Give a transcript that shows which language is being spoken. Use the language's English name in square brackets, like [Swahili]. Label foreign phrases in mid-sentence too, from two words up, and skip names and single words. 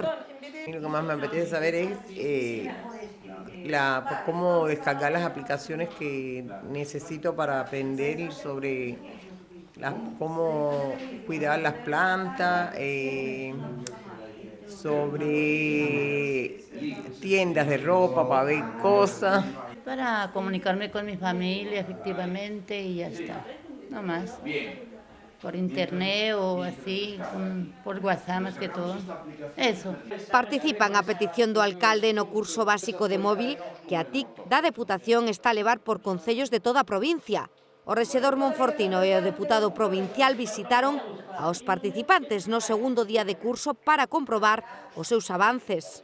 [Spanish] Lo que más me apetece saber es cómo descargar las aplicaciones que necesito para aprender sobre cómo cuidar las plantas, sobre tiendas de ropa para ver cosas. Para comunicarme con mi familia, efectivamente, y ya está, no más. Por internet o así, por WhatsApp más que todo. Eso. [Galician] Participan a petición do alcalde no curso básico de móvil que a TIC da Deputación está a levar por concellos de toda a provincia. O rexedor monfortino e o deputado provincial visitaron aos participantes no segundo día de curso para comprobar os seus avances.